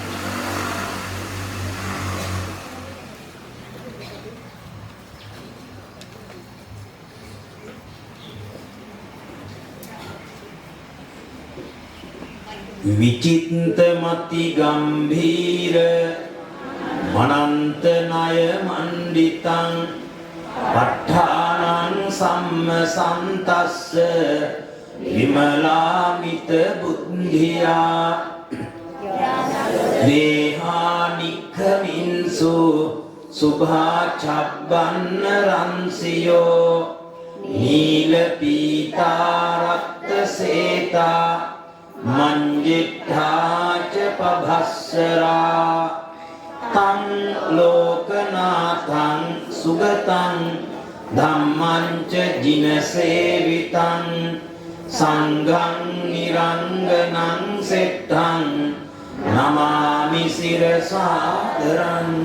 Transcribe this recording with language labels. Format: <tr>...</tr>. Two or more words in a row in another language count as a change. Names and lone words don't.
<pi>විචිත්ත මති ගම්භීර මනන්ත ණය මණ්ඩිතං ප ဋ ාණං සම්මසන්තස්ස විමලාමිත බුද්ධියා දේහානික්ඛමින්සු සුභා චබ්බන්න රන්සියෝ නීල පීතාරක්ත සේතා මංජිඨාච පභස්සරා තං ලෝකනාථං සුගතං ධම්මං ච ජිනසේවිතං සංඝං නිරංගනං සෙට්ඨං නමාමි සිරසාදරං</pi>